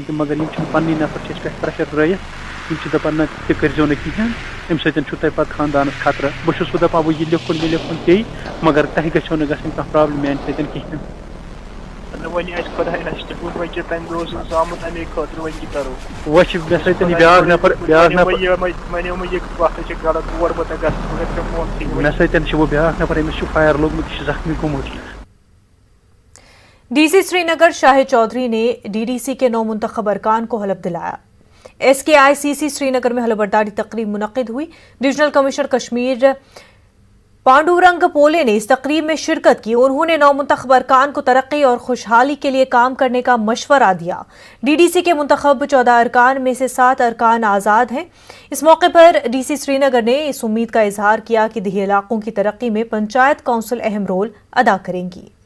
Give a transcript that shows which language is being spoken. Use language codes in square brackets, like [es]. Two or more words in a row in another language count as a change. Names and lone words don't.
[ks] تہِ مگر یِم چھِنہٕ پننی نفر چھِ أسۍ پٮ۪ٹھ پریشر ترٲیِتھ یِم چھِ دپان نہ تہِ کٔرزیٚو نہٕ کِہیٖنۍ اَمہِ سۭتۍ چھُو تۄہہِ پتہٕ خاندانس خطرٕ بہٕ چھُس وۄنۍ دپان وۄنۍ یہِ لیوٚکھُن مےٚ لیوٚکھُن پیٚیہِ مگر تۄہہِ گژھیو نہٕ گژھٕنۍ کانٛہہ پرابلِم میانہِ سۭتۍ کِہیٖنۍ وۄنۍ چھِ مےٚ سۭتۍ یہِ بیٛاکھ نفر مےٚ سۭتۍ چھُ وۄنۍ بیٛاکھ نفر أمِس چھُ فایر لوٚگمُت یہِ چھُ زخمی گوٚمُت [ur] ڈی سی سری نگر شاہد چودھری نے ڈی ڈی سی کے نو منتخب ارکان کو حلف دلایا ایس کے آئی سی سی سری نگر میں حلف برداری تقریب منعقد ہوئی ڈویژنل کمشنر کشمیر پانڈورنگ پولے نے اس تقریب میں شرکت کی انہوں نے نو منتخب ارکان کو ترقی اور خوشحالی کے لیے کام کرنے کا مشورہ دیا ڈی ڈی سی کے منتخب 14 ارکان میں سے 7 ارکان آزاد ہیں اس موقع پر ڈی سی سری نگر نے اس امید کا اظہار کیا کہ دیہی علاقوں کی ترقی میں پنچایت کونسل اہم رول ادا کریں گی